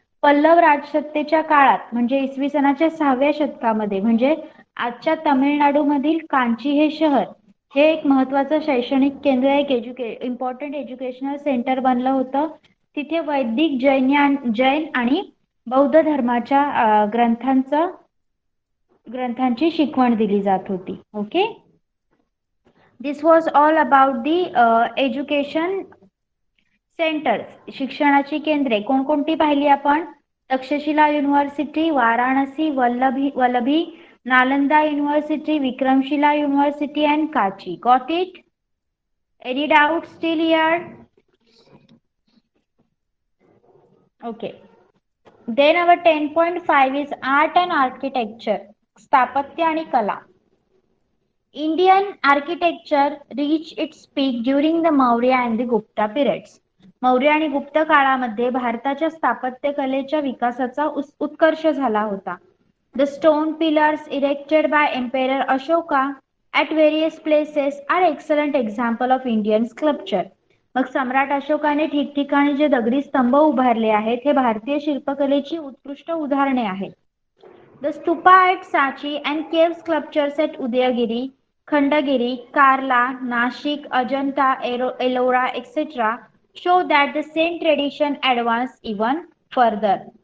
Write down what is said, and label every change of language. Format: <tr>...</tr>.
<mr>पल्लव राजसत्तेच्या काळात म्हणजे इसवी सनाच्या 6व्या शतकामध्ये म्हणजे आजच्या तामिळनाडूमधील कांची हे शहर हे एक महत्वाचं शैक्षणिक केंद्र, एक</mr> <en>important educational centre</en> <mr>बनलं होतं. तिथे वैदिक जैन आणि बौद्ध धर्माच्या ग्रंथांची शिकवण दिली जात होती.</mr> <en>Okay. This was all about the education centers.</en> <mr>शिक्षणाची केंद्रे कोणकोणती पाहिली आपण?</mr> <en>Takshashila university, Varanasi, Vallabhi, Nalanda university, Vikramashila university and Kachi. Got it? Any doubts still here? Okay. Then our 10.5 is art and architecture.</en> <mr>स्थापत्य आणि कला.</mr> <en>Indian architecture reached its peak during the Maurya and the Gupta periods.</en> <mr>Maurya आणि गुप्त काळामध्ये भारताच्या स्थापत्य कलेच्या विकासाचा उत्कर्ष झाला होता.</mr> <en>The stone pillars erected by Emperor Ashoka at various places are excellent example of Indian sculpture.</en> <mr>मग सम्राट अशोकाने ठिकठिकाणी जे दगडी स्तंभ उभारले आहेत हे भारतीय शिल्पकलेची उत्कृष्ट उदाहरणे आहेत.</mr> <en>The stupa at Sanchi and cave sculptures at Udayagiri, Khandagiri, Karla, Nashik, Ajanta, Ellora, etc. show that the same tradition advanced even further.</en>